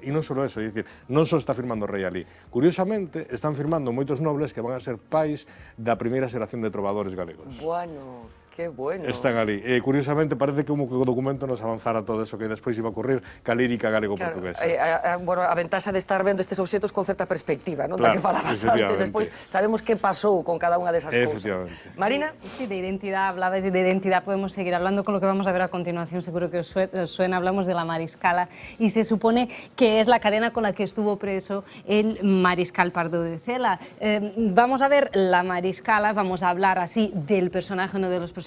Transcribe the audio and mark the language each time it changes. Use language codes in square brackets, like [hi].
[gl] E non só eso, é dicir, non só está firmando o rei ali. Curiosamente, están firmando moitos nobles que van a ser pais da primeira xeración de trovadores galegos. Bueno, que bueno. Están ali. Curiosamente, parece que o documento nos avanzara todo eso que despois iba a ocurrir ca lírica galego-portuguesa. Bueno, a ventaxa de estar vendo estes obxectos con certa perspectiva, non? Da que falabas antes. Despois sabemos que pasou con cada unha desas cousas. Marina? [es] Sí, de identidad hablabas y de identidad podemos seguir hablando con lo que vamos a ver a continuación. Seguro que os suena, hablamos de la Mariscala y se supone que es la cadena con la que estuvo preso el Mariscal Pardo de Cela. Vamos a ver la Mariscala, vamos a hablar así del personaje, uno de los personajes